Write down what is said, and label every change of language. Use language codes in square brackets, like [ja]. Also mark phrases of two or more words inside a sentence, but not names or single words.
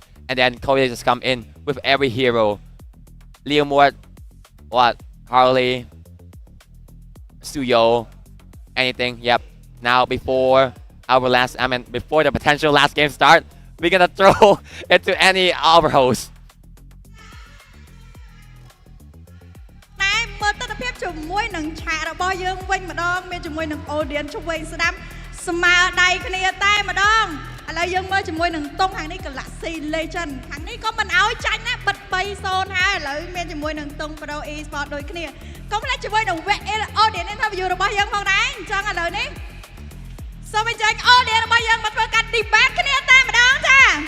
[en] And then Cody just come in with every hero. Liam Ward, Harley, Suyo, anything. Yep. Now before the potential last game start, we're gonna throw it to any of our hosts. [km] មើលទស្សនភាពជាមួយនឹងឆាករបស់យើងវិញម្ដងមានជាមួយនឹង audience ឆ្វេងស្ដាំស្មើដៃគ្នាតែម្ដងឥឡូវយើងមើលជាមួយនឹងតុងខាងនេះ Galaxy Legend ខាងនេះក៏មិនឲ្យចាញ់ណាបិទ 3-0 ហើយឥឡូវមានជាមួយនឹងតុង Pro eSports ដូចគ្នាក៏ផ្លែជាមួយនឹង [en] audience interview [km] របស់យើងផងដែរអញ្ចឹងឥឡូវនេះសូមអញ្ជើញ audience របស់យើងមកធ្វើការ debate គ្នាតែម្ដងចា